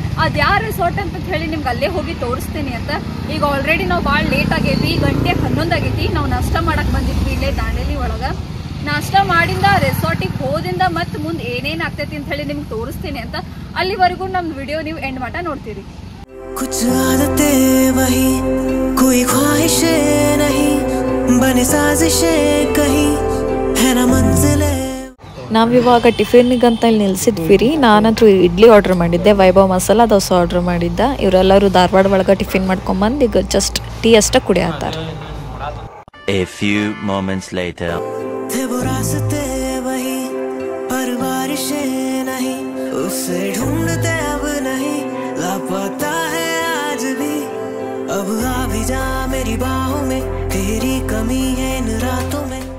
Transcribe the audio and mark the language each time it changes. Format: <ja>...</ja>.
<kn>ಅದು ಯಾವ ರೆಸಾರ್ಟ್ ಅಂತ ಹೇಳಿ ನಿಮ್ಗೆ ಅಲ್ಲೇ ಹೋಗಿ ತೋರಿಸ್ತೀನಿ ಅಂತ. ಈಗ ಆಲ್ರೆಡಿ ನಾವು ಭಾಳ ಲೇಟ್ ಆಗೈತಿ, ಗಂಟೆ 11 ಆಗೈತಿ. ನಾವು ನಾಷ್ಟ ಮಾಡಕ್ ಬಂದಿದ್ವಿ ಇಲ್ಲೇ ದಾಂಡೇಲಿ ಒಳಗೆ. ನಾಷ್ಟ ಮಾಡಿಂದ ರೆಸಾರ್ಟಿಗೆ ಹೋದಿಂದ ಮತ್ತೆ ಮುಂದೆ ಏನೇನು ಆಗ್ತೈತಿ ಅಂತ ಹೇಳಿ ನಿಮ್ಗೆ ತೋರಿಸ್ತೀನಿ ಅಂತ. ಅಲ್ಲಿವರೆಗೂ ನಮ್ಮ ವಿಡಿಯೋ ನೀವು ಎಂಡ್ ಮಟ ನೋಡ್ತೀರಿ.</kn> <hi>कुछ आदतें वही, कोई ख्वाहिशें नहीं, बने साजिशें कहीं है ना मंजिलें.</hi> <kn>ನಾವಿವಾಗ ಟಿಫಿನ್ಗಂತ ಇಲ್ಲಿ ನಿಲ್ಸಿದ್ವಿ ರೀ. ನಾನಂತೂ ಇಡ್ಲಿ ಆರ್ಡರ್ ಮಾಡಿದ್ದೆ, ವೈಭವ್ ಮಸಾಲ ದೋಸೆ ಆರ್ಡರ್ ಮಾಡಿದ್ದೆ. ಇವರೆಲ್ಲರೂ ಧಾರವಾಡ ಒಳಗೆ ಟಿಫಿನ್ ಮಾಡ್ಕೊಂಬಂದು ಈಗ ಜಸ್ಟ್ ಟೀ ಅಷ್ಟೇ ಕುಡಿಯತ್ತಾರ.</kn> <en>A few moments later.</en> <hi>थे वो रास्ते वही, पर बारिशें नहीं, उसे ढूंढते अब नहीं, लापता है आज भी. अब आ भी जा मेरी बाहों में, तेरी कमी है इन रातों में.</hi>